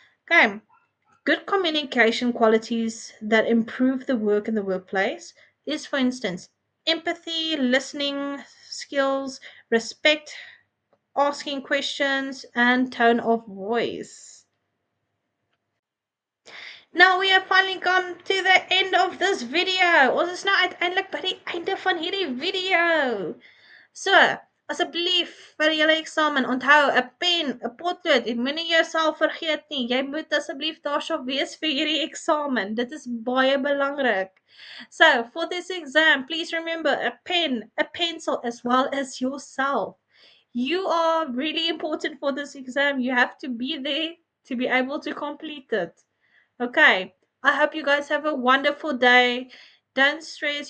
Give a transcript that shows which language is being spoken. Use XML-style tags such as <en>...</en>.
<en>Okay, good communication qualities that improve the work in the workplace is, for instance, empathy, listening skills, respect, asking questions, and tone of voice. Nou, we have finally come to the end of this video.</en> <af>Ons is nou uiteindelik by die einde van hierdie video. So, asseblief vir julle eksamen, onthou 'n pen, 'n potlood, jy moenie jouself vergeet nie. Jy moet asseblief daarso wees vir hierdie eksamen. Dit is baie belangrik.</af> <en>So, for this exam, please remember a pen, a pencil, as well as yourself. You are really important for this exam. You have to be there to be able to complete it. Okay. I hope you guys have a wonderful day. Don't stress.</en>